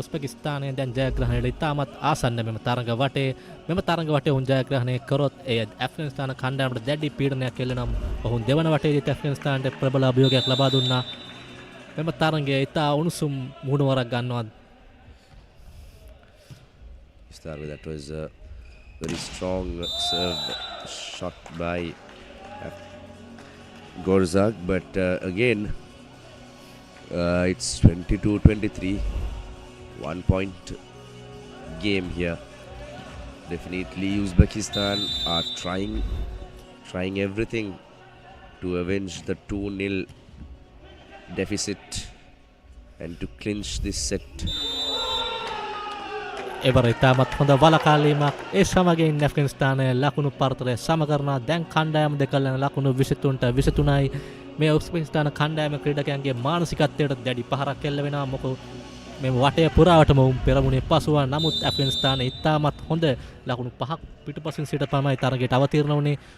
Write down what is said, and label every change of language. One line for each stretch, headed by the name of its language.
Sinhala: උස්බෙකිස්තානය දැන් ජයග්‍රහණයට ඉතාමත් ආසන්න මෙම තරඟ වටේ. මෙම තරඟ වටේ ඔවුන් ජයග්‍රහණය කරොත් එය ඇෆ්ගනිස්තාන කණ්ඩායමට දැඩි පීඩනයක් එල්ලෙනවා. ඔවුන් දෙවන වටේදී ඇෆ්ගනිස්තානට ප්‍රබල අභියෝගයක් ලබා දුන්නා. මෙම තරඟය ඉතා උණුසුම් මුහුණුවරක් ගන්නවා.
English: That was a very strong serve shot by Gorzak, but again it's 22-23, 1-point game here. Definitely Uzbekistan are trying everything to avenge the 2-0 deficit and to clinch this set.
Sinhala: එවර ඉතාමත් හොඳ වලකාලීමක් ඒ සමගින් ඇෆ්ගනිස්තානය ලකුණු පරතරය සම කරනවා. දැන් කණ්ඩායම දෙකලන ලකුණු 23ට 23යි. මේ උස්බෙකිස්තාන කණ්ඩායම ක්‍රීඩකයන්ගේ මානසිකත්වයට දැඩි පහරක් එල්ල වෙනවා. මොකද මේ වටය පුරාවටම පෙරමුණේ පසුව නමුත් ඇෆ්ගනිස්තානය ඉතාමත් හොඳ ලකුණු 5ක් පිටුපසින් සිට පමණයි තරගයට අවතීර්ණ වුණේ.